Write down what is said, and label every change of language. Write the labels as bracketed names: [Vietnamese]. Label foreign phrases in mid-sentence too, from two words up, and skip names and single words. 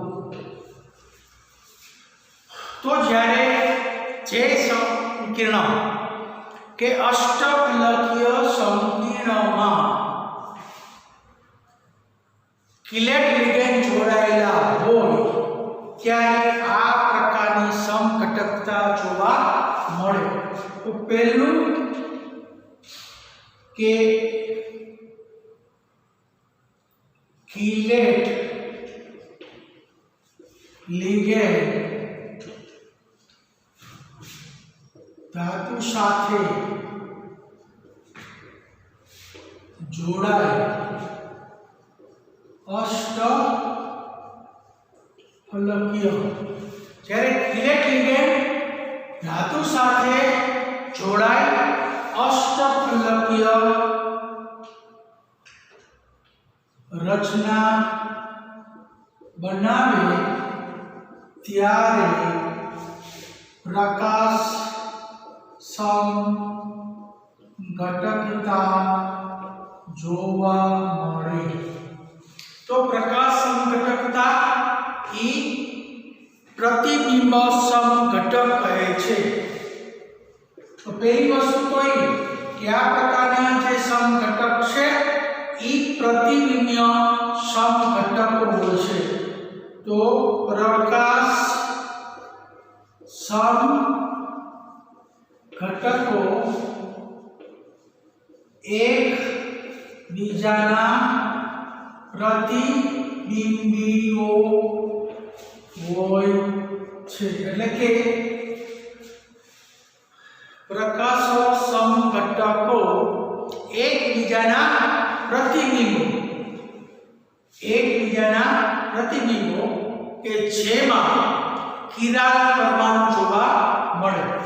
[Gujarati] तो જ્યારે જે સંકીર્ણ કે અષ્ટફલકીય સંકીર્ણમાં કિલેટ લિગેન્ડ જોડાયેલા હોય ત્યારે આ પ્રકારની સમઘટકતા જોવા મળે। તો પહેલું કે કિલેટ લિગેન્ડ ધાતુ સાથે જોડાય અષ્ટફલકીય। જ્યારે કિલેટ લિગેન્ડ ધાતુ સાથે જોડાય અષ્ટફલકીય રચના બનાવે ત્યારે પ્રકાશ સમઘટકતા જોવા મળે। તો પ્રકાશ સમઘટકતા ઈ પ્રતિબિંબ સમઘટક કહે છે। તો પહેલી વસ્તુ તો ઈ કે આ પ્રકારના જે સમઘટક છે ઈ પ્રતિબિંબ સમઘટક હોય છે। તો પ્રકાશ ઘટકો એક બીજાના પ્રતિબિંબીઓ હોય છે। એટલે કે પ્રકાશ સમઘટકો એકબીજાના પ્રતિબિંબો કે જેમાં કિરાલ પરમાણુ જોવા મળે